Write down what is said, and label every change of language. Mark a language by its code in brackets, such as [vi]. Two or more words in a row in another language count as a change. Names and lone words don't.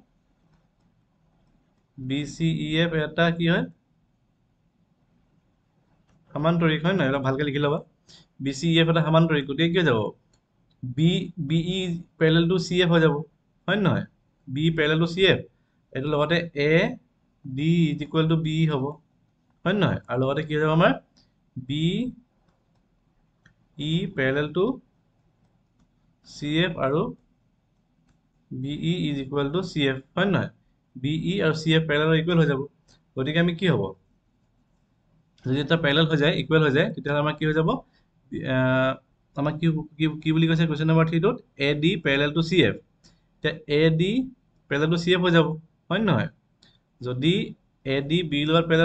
[as] BCEF এটা কি হয় সমান্তৰিক হয় নহয় এটা ভালকে লিখি লবা BCEF এটা সমান্তৰিক গতিকে কি হৈ যাব [en] BE parallel to CF [as] হৈ যাব হয় নহয় [en] BE parallel to CF [as] এইটো লগতে [en] AD is equal to BE [as] হ'ব হয় নহয় আৰু লগতে কি হৈ যাব আমাৰ [en] BE parallel to CF [as] আৰু [en] BE is equal to CF [as] হয় নহয় BE আৰু CF [en] parallel equal [as] হৈ যাব গতিকে আমি কি হ'ব যদি এটা প্যাৰেলাল হৈ যায় ইকুৱেল হৈ যায় তেতিয়া আমাৰ কি হৈ যাব আমাক কি বুলি কৈছে [en] question number [as] 3 টোত [en] AD parallel to CF [as] তে [en] AD parallel to CF [as] হৈ যাব হয় নহয় যদি AD B লগত প্যাৰেলাল